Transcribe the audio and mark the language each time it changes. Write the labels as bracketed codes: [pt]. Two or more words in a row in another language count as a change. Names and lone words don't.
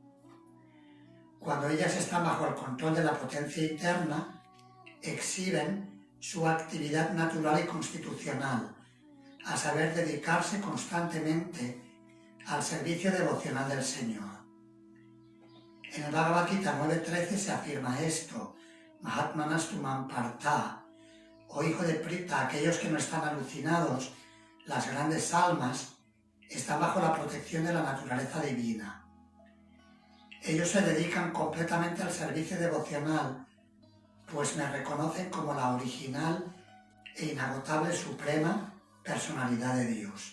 [es] Cuando ellas están bajo el control de la potencia interna, exhiben su actividad natural y constitucional, a saber, dedicarse constantemente al servicio devocional del Señor. En el Bhagavad Gita 9.13 se afirma esto: [sa] Mahatmanas tumam partha, [es] o hijo de Prita, aquellos que no están alucinados, las grandes almas, están bajo la protección de la naturaleza divina. Ellos se dedican completamente al servicio devocional, pues me reconocen como la original e inagotable Suprema Personalidad de Dios.